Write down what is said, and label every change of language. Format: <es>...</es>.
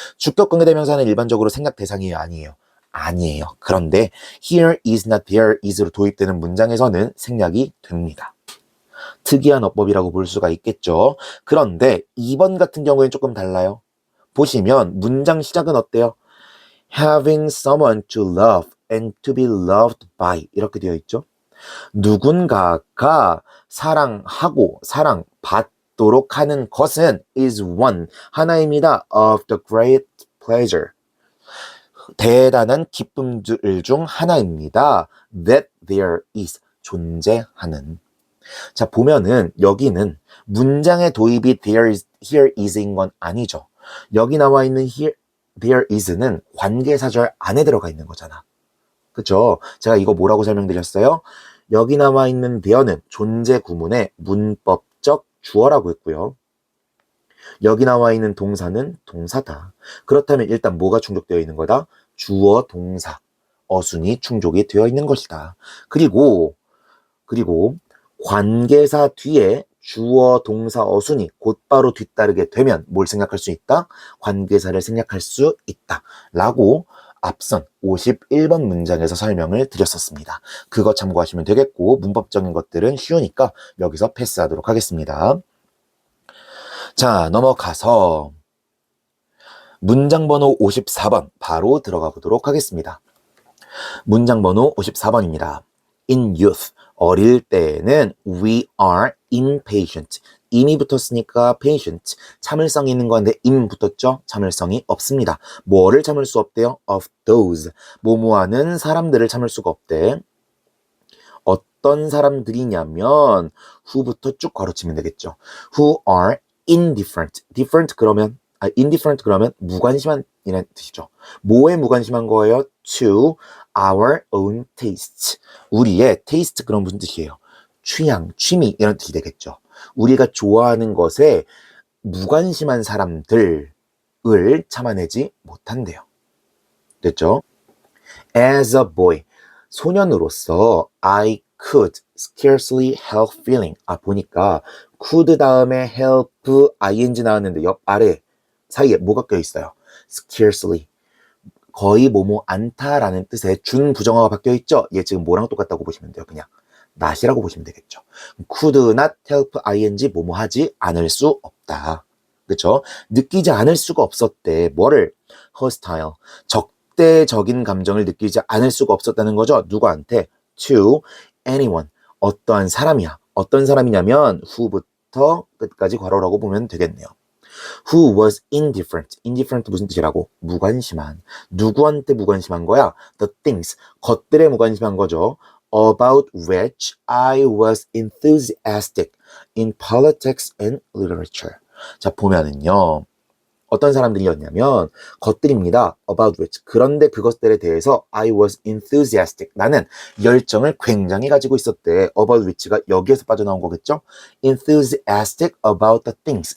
<ko>주격관계대명사는 일반적으로 생각 대상이에요, 아니에요? 아니에요. 그런데</ko> <en>here is not there is</en> <ko>로 도입되는 문장에서는 생략이 됩니다. 특이한 어법이라고 볼 수가 있겠죠. 그런데 2번 같은 경우에는 조금 달라요. 보시면 문장 시작은 어때요?</ko> <en>Having someone to love and to be loved by</en> <ko>이렇게 되어 있죠. 누군가가 사랑하고 사랑받도록 하는 것은</ko> <en>is one,</en> <ko>하나입니다.</ko> <en>of the great pleasure.</en> <ko>대단한 기쁨들 중 하나입니다.</ko> <en>that there is,</en> <ko>존재하는. 자, 보면은 여기는 문장의 도입이 here is인 건 아니죠. 여기 나와 있는 there is는 관계사절 안에 들어가 있는 거잖아. 그쵸? 제가 이거 뭐라고 설명드렸어요? 여기 나와 있는 there는 존재 구문의 문법적 주어라고 했고요. 여기 나와 있는 동사는 동사다. 그렇다면 일단 뭐가 충족되어 있는 거다? 주어, 동사, 어순이 충족이 되어 있는 것이다. 그리고 관계사 뒤에 주어, 동사, 어순이 곧바로 뒤따르게 되면 뭘 생각할 수 있다? 관계사를 생략할 수 있다. 라고 앞선 51번 문장에서 설명을 드렸었습니다. 그거 참고하시면 되겠고 문법적인 것들은 쉬우니까 여기서 패스하도록 하겠습니다. 자, 넘어가서 문장 번호 54번 바로 들어가 보도록 하겠습니다. 문장 번호 54번입니다.</ko> <en>In youth,</en> <ko>어릴 때에는</ko> <en>we are impatient.</en> <ko>im이 붙었으니까 patient, 참을성이 있는 건데 im 붙었죠? 참을성이 없습니다. 뭐를 참을 수 없대요?</ko> <en>of those,</en> <ko>뭐뭐하는 사람들을 참을 수가 없대. 어떤 사람들이냐면 who부터 쭉 괄호치면 되겠죠.</ko> <en>who are indifferent.</en> <ko>indifferent 그러면 무관심한 이라는 뜻이죠. 뭐에 무관심한 거예요?</ko> <en>to our own tastes.</en> <ko>우리의 taste 그런 무슨 뜻이에요? 취향, 취미 이런 뜻이 되겠죠. 우리가 좋아하는 것에 무관심한 사람들을 참아내지 못한대요. 됐죠?</ko> <en>As a boy,</en> <ko>소년으로서</ko> <en>I could scarcely help feeling.</en> <ko>보니까 could 다음에 help ing 나왔는데 옆 아래 사이에 뭐가 껴있어요?</ko> <en>scarcely.</en> <ko>거의 뭐뭐 않다라는 뜻의 준부정어가 바뀌어있죠? 얘 지금 뭐랑 똑같다고 보시면 돼요. 그냥 not이라고 보시면 되겠죠.</ko> <en>could not help ing</en> <ko>뭐뭐 하지 않을 수 없다. 그쵸? 느끼지 않을 수가 없었대. 뭐를? hostile. 적대적인 감정을 느끼지 않을 수가 없었다는 거죠. 누구한테?</ko> <en>to anyone.</en> <ko>어떠한 사람이야. 어떤 사람이냐면 who부터 끝까지 괄호라고 보면 되겠네요.</ko> <en>Who was indifferent. indifferent</en> <ko>무슨 뜻이라고? 무관심한. 누구한테 무관심한 거야?</ko> <en>The things.</en> <ko>것들에 무관심한 거죠.</ko> <en>About which I was enthusiastic in politics and literature.</en> <ko>자, 보면은요. 어떤 사람들이었냐면 것들입니다.</ko> <en>About which.</en> <ko>그런데 그것들에 대해서</ko> <en>I was enthusiastic.</en> <ko>나는 열정을 굉장히 가지고 있었대.</ko> <en>About which</en> <ko>가 여기에서 빠져나온 거겠죠?</ko> <en>Enthusiastic about the things.</en>